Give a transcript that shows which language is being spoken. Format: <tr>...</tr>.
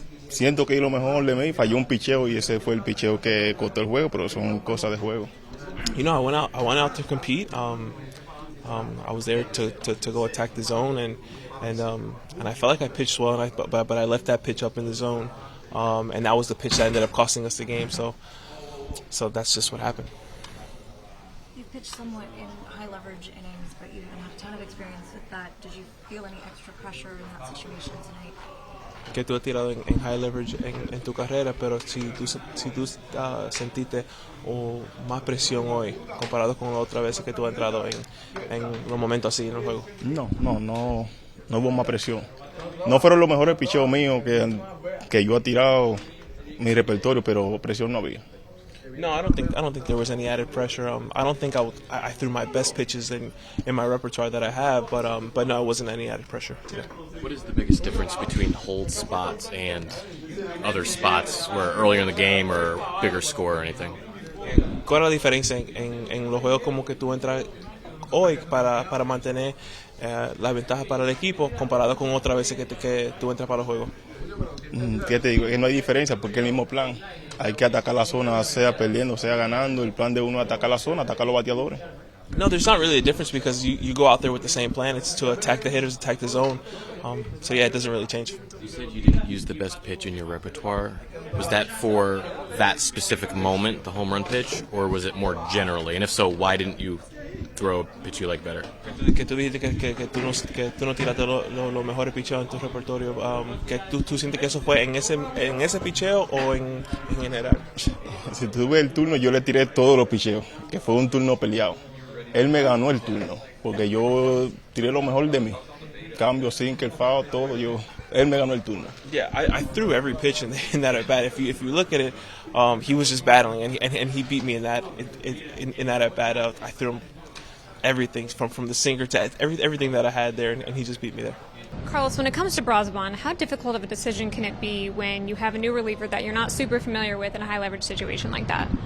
<es>Siento que lo mejor de mí, falló un picheo y ese fue el picheo que costó el juego, pero son cosas de juego.</es> <en>You know, I went out to compete. I was there to go attack the zone, and I felt like I pitched well, but I left that pitch up in the zone, and that was the pitch that ended up costing us the game. So that's just what happened. You pitched somewhat in high leverage innings, but you didn't have a ton of experience with that. Did you feel any extra pressure in that situation tonight?</en> <es>Que tú has tirado en high leverage en tu carrera, pero si tú sentiste más presión hoy comparado con las otras veces que tú has entrado en los momentos así en el juego. No hubo más presión. No fueron los mejores picheos míos que yo he tirado mi repertorio, pero presión no había.</es> <en>No, I don't think there was any added pressure. I don't think I threw my best pitches in my repertoire that I have, but no, it wasn't any added pressure. Yeah. What is the biggest difference between hold spots and other spots where earlier in the game or bigger score or anything?</en> <es>¿Cuál es la diferencia en los juegos como que tú entras hoy para mantener la ventaja para el equipo comparado con otras veces que tú entras para los juegos? ¿Qué te digo? Que no hay diferencia porque es el mismo plan. Hay que atacar la zona, sea perdiendo, sea ganando. El plan de uno es atacar la zona, atacar los bateadores.</es> <en>No, there's not really a difference because you go out there with the same plan. It's to attack the hitters, attack the zone. So yeah, it doesn't really change. You said you didn't use the best pitch in your repertoire. Was that for that specific moment, the home run pitch, or was it more generally? And if so, why didn't you throw a pitch you like better?</en> <es>Que tú dijiste que tú no tiraste los mejores picheos en tu repertorio. Que tú sientes que eso fue en ese picheo o en general. Si tuve el turno, yo le tiré todos los picheos, que fue un turno peleado. Él me ganó el turno, porque yo tiré lo mejor de mí. Cambio, sinker, foul, todo. Él me ganó el turno.</es> <en>Yeah, I threw every pitch in that at bat. If you look at it, he was just battling, and he beat me in that at bat. I threw him everything from the sinker to everything that I had there, and he just beat me there. Carlos, when it comes to Brazoban, how difficult of a decision can it be when you have a new reliever that you're not super familiar with in a high leverage situation like that?</en>